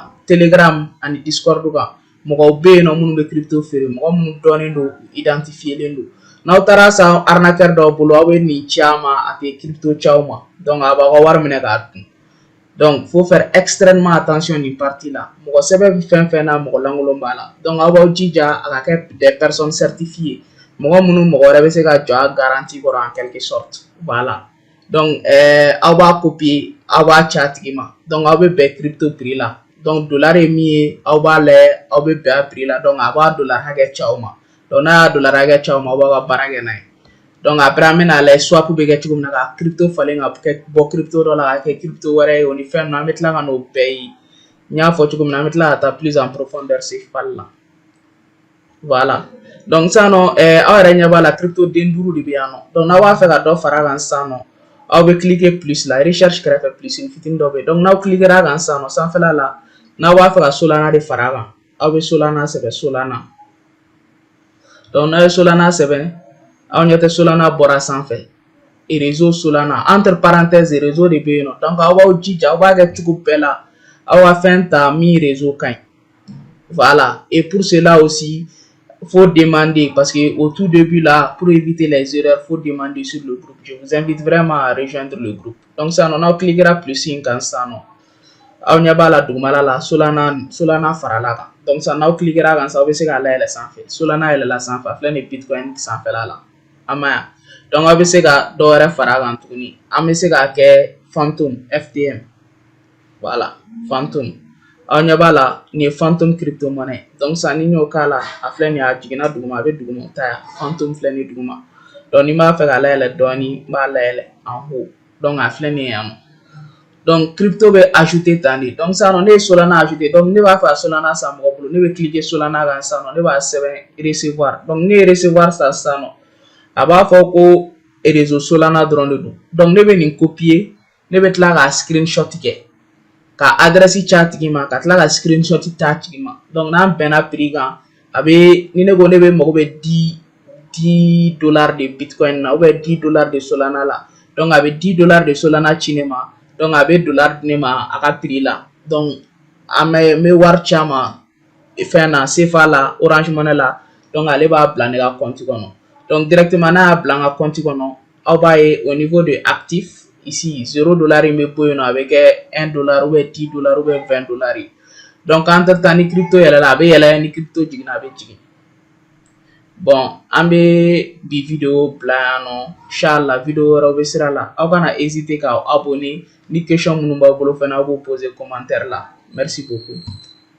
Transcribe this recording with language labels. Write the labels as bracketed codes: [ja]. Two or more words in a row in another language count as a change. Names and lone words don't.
[bm] Telegram ani Discord kan mɔgɔw bɛ yen nɔ minnu bɛ crypto feere mɔgɔ minnu dɔnnen don identifielen don n'aw taara san arnaqueur dɔw bolo aw bɛ nin ci a ma a tɛ crypto ci aw ma donc a b'aw ka wari minɛ k'a dun donc [fr] faut faire extrêmement [bm] attention nin partie la mɔgɔ sɛbɛn fɛn fɛn na mɔgɔ lankolon b'a la donc aw b'aw jija a ka kɛ [fr] des personnes certifiées [bm] mɔgɔ minnu mɔgɔ wɛrɛ bɛ se ka jɔ a garantie kɔrɔ [fr] en quelque sorte voilà donc [bm] aw b'a copier aw b'a ci a tigi ma donc aw bɛ bɛn crypto prix la donc dollar ye min ye aw b'a layɛ aw bɛ bɛn a prix la donc a b'a dollar hakɛ ci aw ma donc n'a y'a dollar hakɛ ci aw ma aw b'aw ka baara kɛ n'a ye donc après an bɛna lajɛ swap bɛ kɛ cogo min na ka crypto falen ka bɔ crypto dɔ la ka kɛ crypto wɛrɛ ye o ni fɛn ninnu an bɛ tila ka n'o bɛɛ ye n y'a fɔ cogo min na an bɛ tila ka taa [fr] plus en profondeur sur [bm] fal la voilà donc sisan nɔ aw yɛrɛ ɲɛ b'a la crypto den 5 de bɛ yan nɔ donc n'aw b'a fɛ ka dɔ fara a kan sisan nɔ aw bɛ cliquer plus la recherche kɛrɛfɛ plus ni fitinin dɔ bɛ yen donc n'aw cliquera a kan sisan nɔ sanfɛla la n'aw b'a fɛ ka Solana de fara a kan aw bɛ Solana sɛbɛn Solana donc n'a ye Solana sɛbɛn aw ɲɛ tɛ Solana bɔra sanfɛ [fr] réseau Solana entre parenthèses réseau de [bm] bɛ yen nɔ donc aw b'aw jija aw b'a kɛ cogo bɛɛ la aw ka fɛn ta min réseau ka ɲi [fr] voilà et pour cela aussi faut demander parce que au tout début là pour éviter les erreurs faut demander sur le groupe je vous invite vraiment à rejoindre le groupe donc ça [bm] n'aw cliquera plus in kan sisan nɔ aw ɲɛ b'a la dugumala la Solana farala kan donc ça n'aw cliquera kan sa aw bɛ se k'a layɛlɛ sanfɛ Solana yɛlɛla sanfɛ a filɛ nin Bitcoin sanfɛla la an ma yan donc aw bɛ se ka dɔ wɛrɛ fara a kan tuguni an bɛ se k'a kɛ Phantom FTM voilà Phantom aw ɲɛ b'a la nin ye Phantom crypto monnaie donc sisan ni n y'o k'a la a filɛ nin ye a jiginna duguma a bɛ duguma ta yan Phantom filɛ nin duguma donc ni n b'a fɛ k'a layɛlɛ dɔɔni n b'a layɛlɛ [fr] en haut [bm] donc a filɛ nin ye yan nɔ donc crypto bɛ ajouter tan de donc sisan nɔ ne ye Solana ajouter donc ne b'a fɛ ka Solana san mɔgɔ bolo ne bɛ cliquer Solana kan sisan nɔ ne b'a sɛbɛn recevoir donc ne ye recevoir san sisan nɔ a b'a fɔ ko réseau Solana dɔrɔn de don donc ne bɛ nin copier ne bɛ tila k'a screenshot kɛ ka adresse ci a tigi ma ka tila ka screenshot ta a tigi ma donc n'an bɛnna prix kan a bɛ ni ne ko ne bɛ mago bɛ $10 de Bitcoin na [fr] ou bien [bm] $10 de Solana la donc a bɛ $10 de Solana ci ne ma donc a bɛ dollar di ne ma a ka prix la donc an bɛ wari ci a ma fɛn na CFA la Orange Money la donc ale b'a bila ne ka compte kɔnɔ donc directement n'a y'a bila n ka compte kɔnɔ aw b'a ye [fr] au niveau de actif [bm] ici $0 in bɛ bɔ yen nɔ a bɛ kɛ $1 [fr] ou bien [bm] $10 [fr] ou bien [bm] $20 ye donc [fr] entre temps [bm] ni crypto yɛlɛla a bɛ yɛlɛ ni crypto jiginna a bɛ jigin bon an bɛ bi video bila yan nɔ inchallah video wɛrɛw bɛ sira la aw kana hésiter k'aw abonner ni question minnu b'aw bolo fana aw b'o poser commentaire la [fr] merci beaucoup.